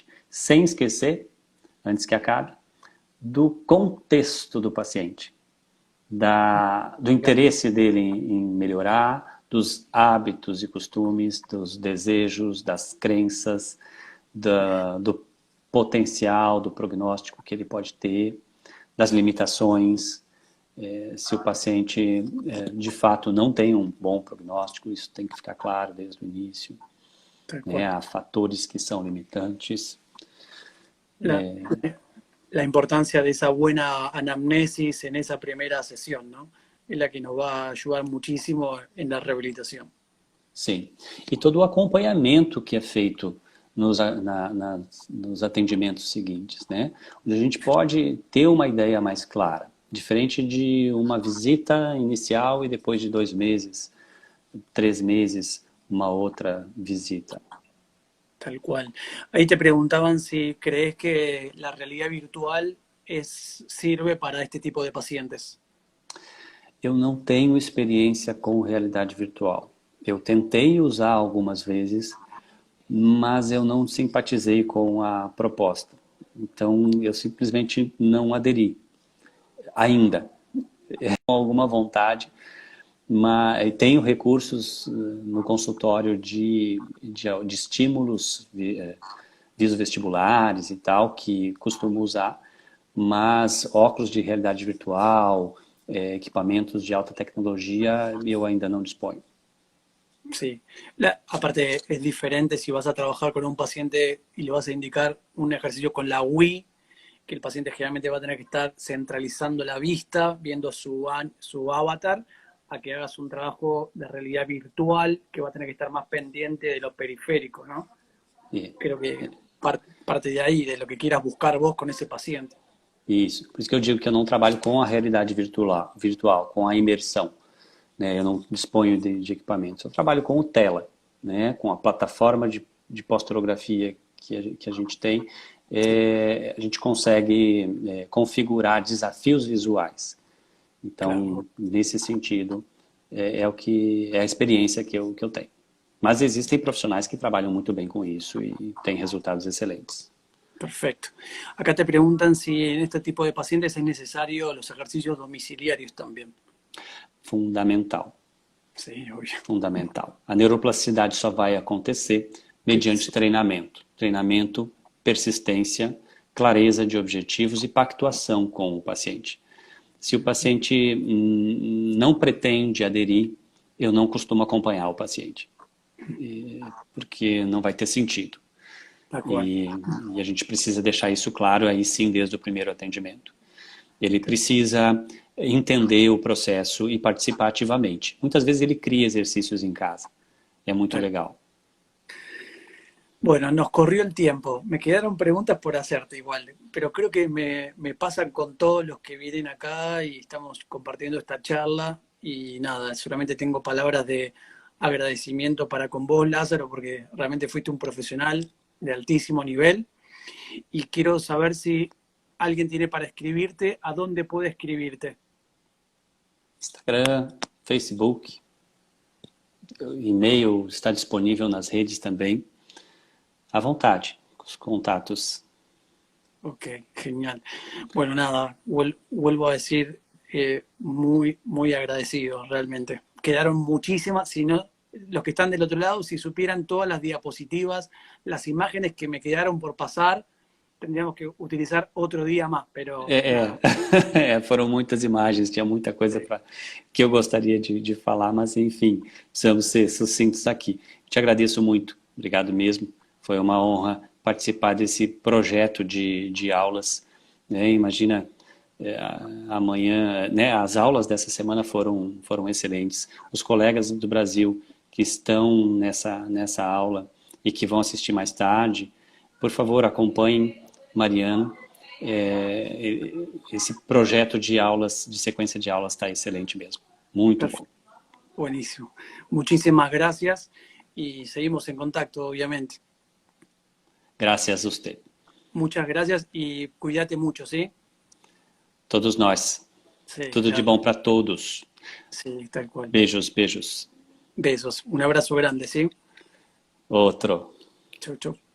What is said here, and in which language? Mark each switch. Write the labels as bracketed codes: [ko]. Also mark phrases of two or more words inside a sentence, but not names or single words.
[pt] Sem esquecer, antes que acabe, do contexto do paciente, do interesse dele em melhorar, dos hábitos e costumes, dos desejos, das crenças, do potencial, do prognóstico que ele pode ter, das limitações, se o paciente de fato não tem um bom prognóstico, isso tem que ficar claro desde o início. [es] Tal [pt] Né? [es] cual. [pt] Há fatores que são limitantes. [es] La, la importancia de esa buena anamnesis en esa primera sesión, ¿no? Es la que nos va a ayudar muchísimo en la rehabilitación. [pt] Sim. E todo o acompanhamento que é feito nos atendimentos seguintes, né? Onde a gente pode ter uma ideia mais clara. Diferente de uma visita inicial e depois de 2 meses, 3 meses, uma outra visita. [es] Tal cual. Ahí te preguntaban si crees que la realidad virtual sirve para este tipo de pacientes. [pt] Eu não tenho experiência com realidade virtual. Eu tentei usar algumas vezes, mas eu não simpatizei com a proposta. Então, eu simplesmente não aderi. Ainda. Com alguma vontade, mas tenho recursos no consultório de estímulos viso-vestibulares e tal, que costumo usar, mas óculos de realidade virtual, equipamentos de alta tecnologia, eu ainda não disponho. [es] Sí, aparte es diferente si vas a trabajar con un paciente y le vas a indicar un ejercicio con la Wii, que el paciente generalmente va a tener que estar centralizando la vista, viendo su avatar, a que hagas un trabajo de realidad virtual que va a tener que estar más pendiente de lo periférico, ¿no? Creo que parte de ahí, de lo que quieras buscar vos con ese paciente. [pt] Isso, por isso que eu digo que eu não trabalho com a realidade virtual, com a imersão. Né? Eu não disponho de equipamentos. Eu trabalho com o tela, né? Com a plataforma de pós-tomografia que a gente tem. A gente consegue configurar desafios visuais. Então, claro, nesse sentido, é a experiência que eu tenho. Mas existem profissionais que trabalham muito bem com isso e têm resultados excelentes. [es] Perfecto. Acá te preguntan si en este tipo de pacientes es necesario los ejercicios domiciliarios también. Fundamental. [pt] Sim, obvio. Fundamental. A neuroplasticidade só vai acontecer mediante treinamento. Treinamento, persistência, clareza de objetivos e pactuação com o paciente. Se o paciente não pretende aderir, eu não costumo acompanhar o paciente, porque não vai ter sentido. E a gente precisa deixar isso claro aí sim desde o primeiro atendimento. Ele precisa entender o processo e participar ativamente. Muitas vezes ele cria exercícios em casa. É muito legal. [es] Bueno, nos corrió el tiempo. Me quedaron preguntas por hacerte igual, pero creo que me pasan con todos los que vienen acá y estamos compartiendo esta charla. Y nada, solamente tengo palabras de agradecimiento para con vos, Lázaro, porque realmente fuiste un profesional de altísimo nivel. Y quiero saber si alguien tiene para escribirte, ¿a dónde puede escribirte? [pt] Instagram, Facebook, e-mail está disponível nas redes também. À vontade, os contatos. [es] Ok, genial. Bueno, nada, vuelvo a decir, muy, muy agradecido realmente. Quedaron muchísimas, si no, los que están del otro lado, si supieran todas las diapositivas, las imágenes que me quedaron por pasar, tendríamos que utilizar [pt] outro dia mais, [es] pero... [pt] Foram muitas imagens, tinha muita coisa que eu gostaria de falar, mas enfim, precisamos ser sucintos aqui. Te agradeço muito, obrigado mesmo, foi uma honra participar desse projeto de aulas, né? Imagina, amanhã, né? As aulas dessa semana foram excelentes, os colegas do Brasil que estão nessa aula e que vão assistir mais tarde, por favor, acompanhem Mariano. Esse projeto de aulas, de sequência de aulas está excelente mesmo. Muito bom. [es] Buenísimo. Muchísimas gracias y seguimos en contacto, obviamente. Gracias a usted. Muchas gracias y cuídate mucho, ¿sí? [pt] Todos nós. [es] Sí, [pt] Tudo de bom para todos. [es] Sí, tal cual. [pt] Beijos, beijos. [es] Besos. Un abrazo grande, ¿sí? [pt] Outro. [es] Chau, chau.